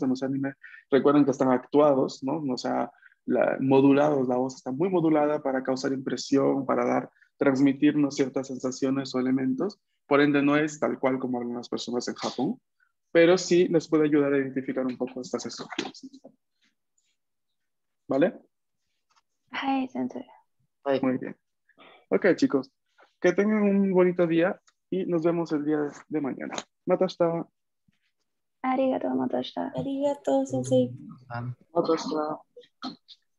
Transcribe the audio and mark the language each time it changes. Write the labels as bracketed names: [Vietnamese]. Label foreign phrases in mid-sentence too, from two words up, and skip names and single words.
[Spanish] En los anime recuerden que están actuados, ¿no? O sea, modulados, la voz está muy modulada para causar impresión, para transmitirnos ciertas sensaciones o elementos. Por ende, no es tal cual como hablan las personas en Japón, pero sí les puede ayudar a identificar un poco estas estructuras. ¿Vale? [Japanese] はい、先生。 [Spanish] Muy bien. Ok, chicos. Que tengan un bonito día y nos vemos el día de mañana. Matashita. [Japanese] ありがとう、また明日。ありがとう、先生. Ah. [Spanish] Matashita.